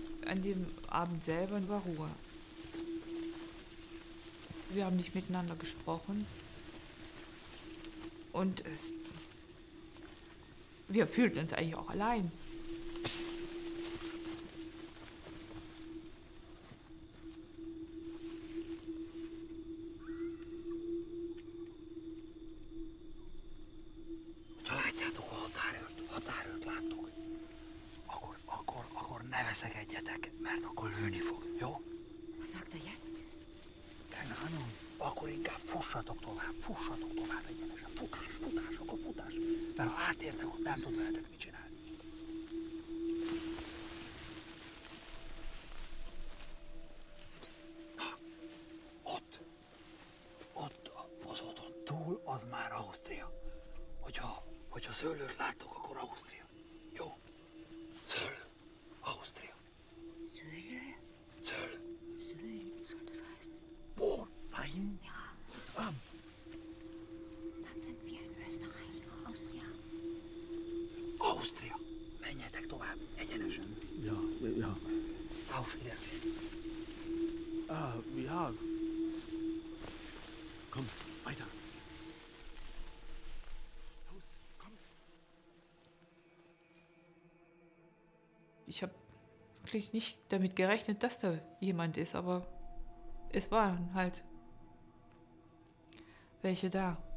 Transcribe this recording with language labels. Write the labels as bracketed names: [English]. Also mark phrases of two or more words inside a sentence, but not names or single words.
[German] an dem Abend selber war Ruhe. Wir haben nicht miteinander gesprochen. Und wir fühlten uns eigentlich auch allein. Psst. [Hungarian] Ha látjátok a határőrt láttok, akkor ne veszekedjetek, mert akkor lőni fog, jó? [German] Was sagt er jetzt? Keine Ahnung. [Hungarian] Akkor inkább fussatok tovább egyenesen. Futás. Mert ha átértek, ott nem tud veletek mit csinálni. Ott az oton túl, az már Ausztria. Hogyha szőlőt láttok, akkor Ausztria. Jó? Szőlő. Ausztria. [German] Söhle? [Hungarian] Szőlő. [German] Söhle, soll das heißen? Bohn. Nein. Ja. Dann sind wir in Österreich, Austria. [Hungarian] Ausztria. Menjetek tovább, egyenesen. [German] Ja. Auf Wiedersehen. Ja. Komm, weiter. Los, komm. Ich habe wirklich nicht damit gerechnet, dass da jemand ist, aber es waren halt welche da.